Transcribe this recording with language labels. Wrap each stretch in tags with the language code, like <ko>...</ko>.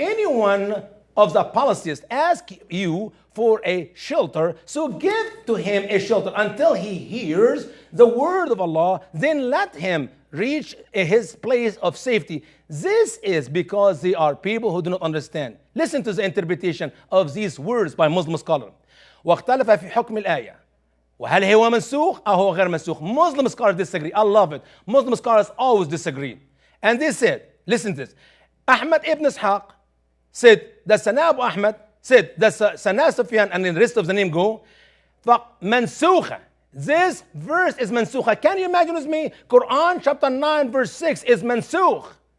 <en>If anyone of the polytheists ask you for a shelter, so give to him a shelter until he hears the word of Allah, then let him reach his place of safety. This is because they are people who do not understand. Listen to the interpretation of these words by Muslim scholars.</en> <ar>واختلف في حكم الآية وهل هو منسوخ أو هو غير منسوخ.</ar> <en>Muslim scholars disagree. I love it. Muslim scholars always disagree. And they said, listen to this. Ahmad ibn Ishaq said that Sana Abu Ahmad said that Sana Sufyan and the rest of the name go فمنسوخة. This verse is mansukha. Can you imagine with me? Quran chapter 9 verse 6 is mansukh.</en>